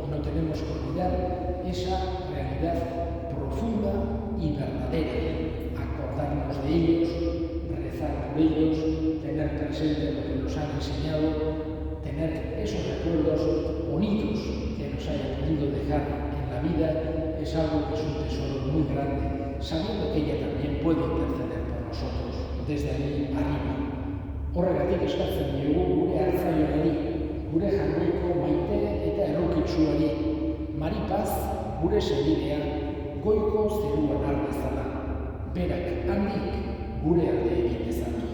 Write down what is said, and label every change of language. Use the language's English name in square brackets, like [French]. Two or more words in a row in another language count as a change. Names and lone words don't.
[Spanish] Y no tenemos que olvidar esa realidad profunda y verdadera, acordarnos de ellos, rezar por ellos, tener presente lo que nos han enseñado, tener esos recuerdos bonitos que nos hayan podido dejar en la vida, es algo que es un tesoro muy grande, sabiendo que ella también puede interceder por nosotros desde ahí arriba. [Basque] Horregatik eskatzen diogu gure hartzailari, gure jangoiko maite eta errokitsuari, Maripaz gure senidea goiko zeruan har dezala, berak handik gure alde egin dezala.